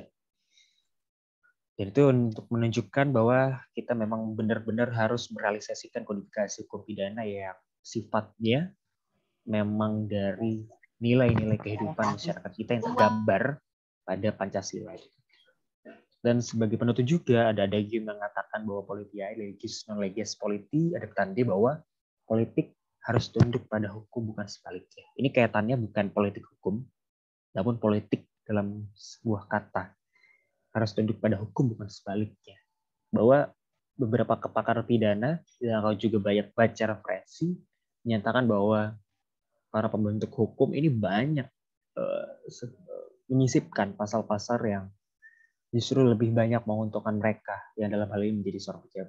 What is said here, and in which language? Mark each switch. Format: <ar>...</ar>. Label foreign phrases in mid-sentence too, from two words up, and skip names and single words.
<id>Dan itu untuk menunjukkan bahwa kita memang benar-benar harus merealisasikan kodifikasi hukum pidana yang sifatnya memang dari nilai-nilai kehidupan masyarakat kita yang tergambar pada Pancasila. Dan sebagai penutup juga ada yang mengatakan bahwa</id> <la>politia legis non legis politi,</la> <id>ada tanda bahwa politik harus tunduk pada hukum bukan sebaliknya. Ini kaitannya bukan politik hukum, namun politik dalam sebuah kata. Harus tunduk pada hukum bukan sebaliknya. Bahwa beberapa pakar pidana yang juga banyak baca referensi menyatakan bahwa para pembentuk hukum ini banyak menyisipkan pasal-pasal yang justru lebih banyak menguntungkan mereka yang dalam hal ini menjadi seorang pejabat.</id>